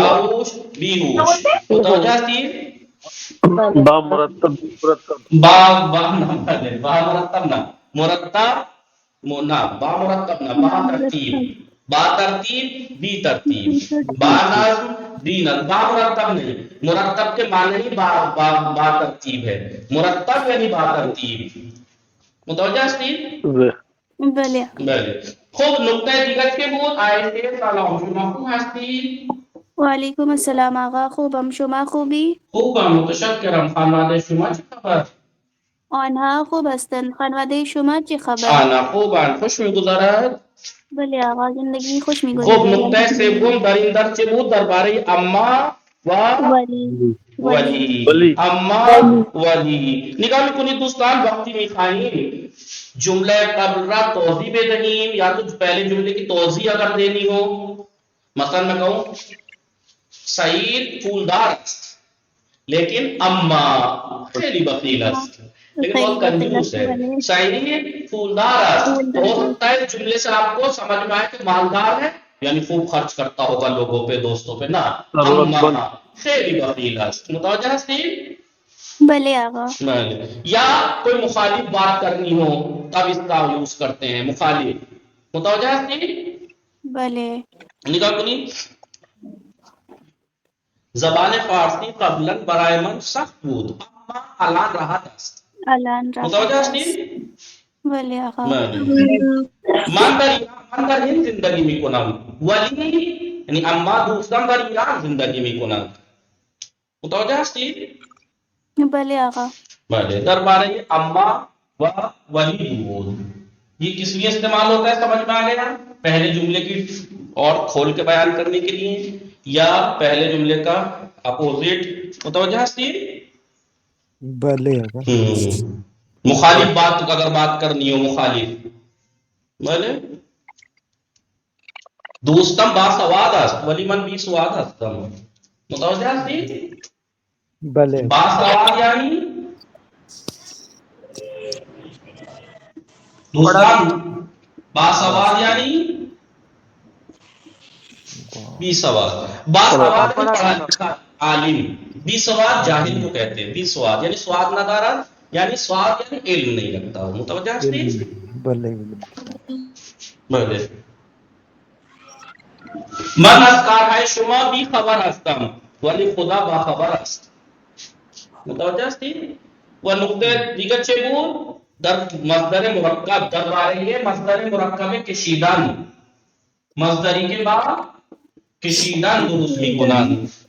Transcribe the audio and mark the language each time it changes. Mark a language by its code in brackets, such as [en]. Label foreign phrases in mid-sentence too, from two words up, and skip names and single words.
[fa] باهوش بیهوش. متوجه هستید؟ بله. با مرتب مرتب با نه بله با مرتب نه مرتب نه با مرتب نه با ترتیب. با ترتیب بی ترتیب. با نظم بی نظم. با مرتب نہیں. [ur] مرتب کے معنی ہی [fa] با ترتیب [ur] ہے. [fa] مرتب یعنی با ترتیب. متوجہ هستید؟ بله بله. خب نکته دیگر که بود آیه سلام شما خوب هستید؟ و علیکم السلام آقا خوبم شما خوبی؟ خوبم متشکرم. خانواده شما چه خبر؟ آنها خوب هستند خانواده شما چه خبر؟ آنا خوبن. خوش میگذرد؟ بله آقا زندگی خوش خب میگذره نکته سوم در این درس چه بود درباره اما و ولی ولی. اما ولی نگاه میکنید دوستان وقتی میخواییم جمله قبل را توضیح بدهیم یا [ur] تو پہلے جملے کی توضیح اگر دینی ہو، مثلا میں کہوں [fa] سعید پھولدار است لیکن اما خیلی بخیل است، [ur] لیکن بہت کنجوس ہے. [fa] سعید پھولدار است [ur] تو ہو سکتا ہے جملے سے آپ کو سمجھ میں آئے کہ مالدار ہے یعنی خوب خرچ کرتا ہوگا لوگوں پہ دوستوں پہ. [fa] نہ اما خیلی بخیل است. متوجہ ہستی؟ بله آقا [ur] یا کوئی مخالف بات کرنی ہو تب اس کا یوز کرتے ہیں مخالف. [fa] متوجہ ہستی؟ بله نگاہ کنی زبان فارسی قبلا برای من سخت بود اما الان راحت است. الان متوجہ راحت هستی؟ است بله آقا من در هند زندگی میکنم ولی یعنی اما دوستم در ایران زندگی میکنند. متوجہ هستی؟ بله آقا بله درباره اما و ولی بود. [ur] یہ کس لیے استعمال ہوتا ہے سمجھ میں آ گیا؟ پہلے جملے کی اور کھول کے بیان کرنے کے لیے یا پہلے جملے کا اپوزٹ. [fa] متوجہ ہستی؟ بله آقا. [ur] مخالف بات اگر بات کرنی ہو مخالف. [fa] بله دوستم با سواد است ولی من بی سواد هستم. متوجه هستی؟ بله با سواد یعنی دوستان با سواد یعنی بی سواد. با سواد [ur] یعنی پڑھا لکھا عالم، [fa] بی سواد [ur] جاہل کو کہتے ہیں. [fa] بی سواد یعنی سواد ندارد یعنی سواد یعنی [ur] علم نہیں رکھتا ہو. [fa] متوجہ ہستی؟ بله بله من از کارهای شما بی خبر هستم ولی خدا با خبر است. متوجه هستی؟ و نقطه دیگر چه بود؟ در مصدر مرکب درباره مصدر مرکب کشیدن، مصدری که با کشیدن درست میکنند.